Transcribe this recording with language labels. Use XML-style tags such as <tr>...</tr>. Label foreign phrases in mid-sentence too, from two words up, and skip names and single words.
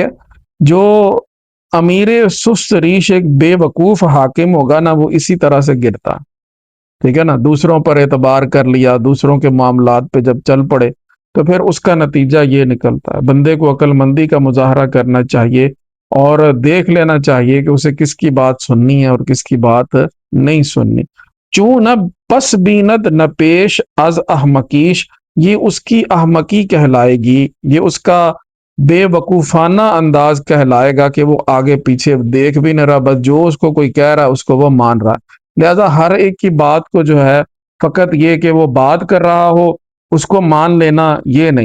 <ur>جو امیر سست ریش ایک بے وقوف حاکم ہوگا نا، وہ اسی طرح سے گرتا، ٹھیک ہے نا۔ دوسروں پر اعتبار کر لیا، دوسروں کے معاملات پہ جب چل پڑے، تو پھر اس کا نتیجہ یہ نکلتا ہے۔ بندے کو عقل مندی کا مظاہرہ کرنا چاہیے، اور دیکھ لینا چاہیے کہ اسے کس کی بات سننی ہے اور کس کی بات نہیں سننی۔</ur> <fa>چوں نہ پس بیند نہ پیش از احمقیش،</fa> <ur>یہ اس کی احمقی کہلائے گی، یہ اس کا بے وقوفانہ انداز کہلائے گا کہ وہ آگے پیچھے دیکھ بھی نہ رہا، بس جو اس کو کوئی کہہ رہا ہے اس کو وہ مان رہا ہے۔ لہذا ہر ایک کی بات کو جو ہے فقط یہ کہ وہ بات کر رہا ہو اس کو مان لینا، یہ نہیں۔</ur>